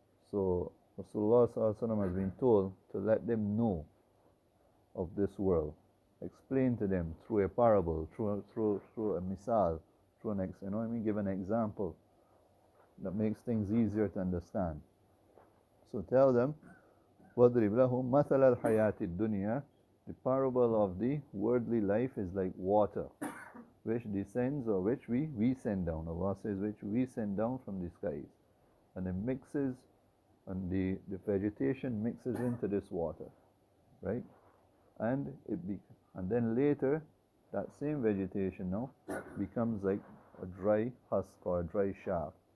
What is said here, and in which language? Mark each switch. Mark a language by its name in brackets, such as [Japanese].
[English] So Rasulullah sallallahu alayhi wa sallam has been told to let them know of this world, explain to them through a parable, through a misal, through an give an example that makes things easier to understand. So tell them, [Arabic] وَاضْرِبْ لَهُمْ مَثَلَ الْحَيَاةِ الدُّنْيَا. [English] The parable of the worldly life is like water, which descends, or which we send down. Allah says, which we send down from the skies. And it mixes, and the vegetation mixes into this water, right? And then later, that same vegetation now becomes like a dry husk or a dry shaft.